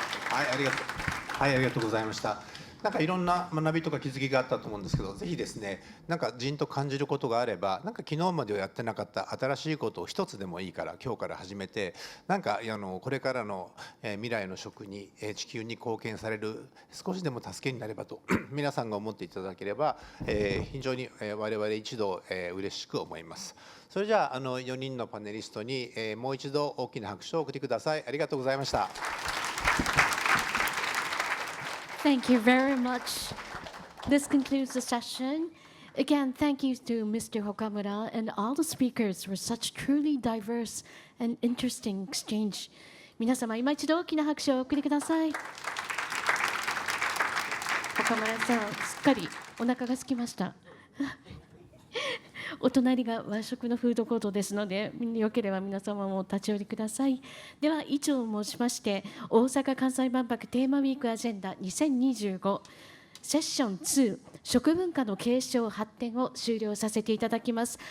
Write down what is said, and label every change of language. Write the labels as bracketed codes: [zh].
[ja] はい、ありがとうございました。いろんな学びとか気づきがあったと思うんですけど、ぜひですね、じんと感じることがあれば、昨日まではやってなかった新しいことを一つでもいいから今日から始めて、これからの未来の食に地球に貢献される少しでも助けになればと皆さんが思っていただければ非常に我々一同嬉しく思います。それじゃあ4人のパネリストにもう一度大きな拍手を送ってください。ありがとうございました。 [en] Thank you very much. This concludes the session. Again, thank you to Mr. Hokamura and all the speakers for such truly diverse and interesting exchange. [ja] 皆様、今一度大きな拍手をお送りください。岡村さん、すっかりお腹が空きました。お隣が和食のフードコートですので、よければ皆様も立ち寄りください。では以上を申しまして、大阪・関西万博テーマウィークアジェンダ2025セッション2食文化の継承発展を終了させていただきます。